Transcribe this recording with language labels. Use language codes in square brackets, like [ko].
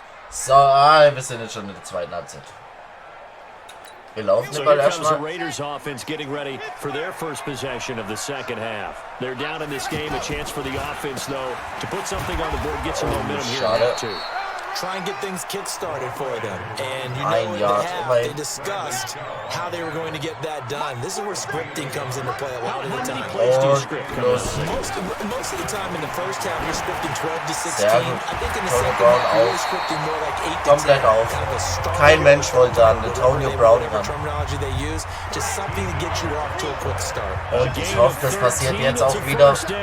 [de] So, wir sind jetzt schon in der zweiten Halbzeit. Wir laufen den Ball erstmal. [en] Raiders offense getting ready for their first possession of the second half. They're down in this game, a chance for the offense though to put something on the board, get some momentum here in half two. Try and get things kick-started for them. And you know in the half, they discussed how they were going to get that done. This is where scripting comes into play a lot of the time. Most of the time in the first half, you're scripting 12 to 16. I think in the second half, you're scripting more like 8 to 10. [de] Komplett auf. Kein Mensch wollte an Antonio Brown ran. [en] Terminology they use, just something to get you off to a quick start. [de] Und ich hoffe, das passiert jetzt auch wieder.